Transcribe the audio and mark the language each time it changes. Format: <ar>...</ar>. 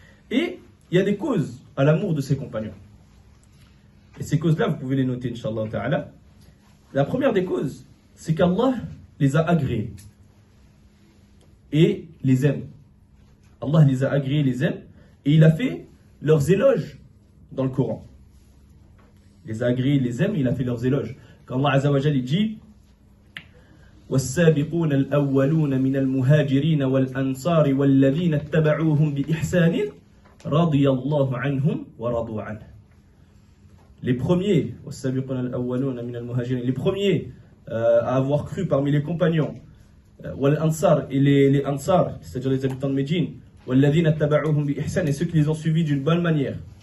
<fr>Et il y a des causes à l'amour de ces compagnons. Et ces causes-là, vous pouvez les noter, Inch'Allah Ta'ala. La première des causes, c'est qu'Allah les a agréés et les aime. Allah les a agréés, les aime, et il a fait leurs éloges dans le Coran. Il les a agréés, les aime, et il a fait leurs éloges. Quand Allah Azza wa Jalla dit</fr> <ar>والسابقون الأولون من المهاجرين والأنصار والذين اتبعوهم بإحسان رضي الله عنهم ورضوا عنه.</ar> <fr>Les premiers, les premiers à avoir cru parmi les compagnons, et les Ansar, c'est-à-dire les habitants de Médine, et ceux qui les ont suivis d'une bonne manière.</fr>